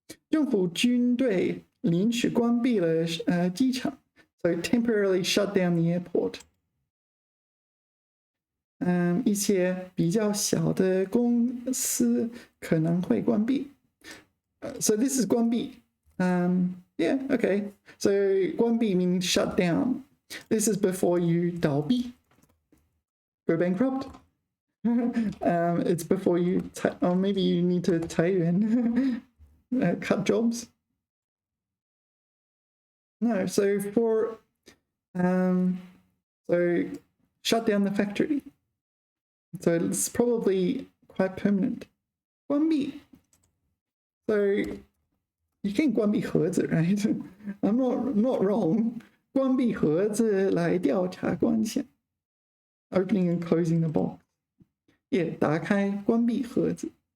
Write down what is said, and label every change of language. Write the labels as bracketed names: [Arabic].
[Chinese] 政府军队临时关闭了机场. [English] So temporarily shut down the airport. [Chinese] 一些比较小的公司可能会关闭. [English] So this is 关闭. Yeah, okay. So 关闭 means shut down. This is before you 倒闭. Go bankrupt. It's before you, or maybe you need to 裁员, cut jobs. No, so for, so shut down the factory. So it's probably quite permanent. [Chinese] 关闭. [English] So you can [Chinese] 关闭盒子, [English] right? I'm not wrong. [Chinese] 关闭盒子来调查关系. [English] Opening and closing the box. [Chinese] Yeah, 打开关闭盒子.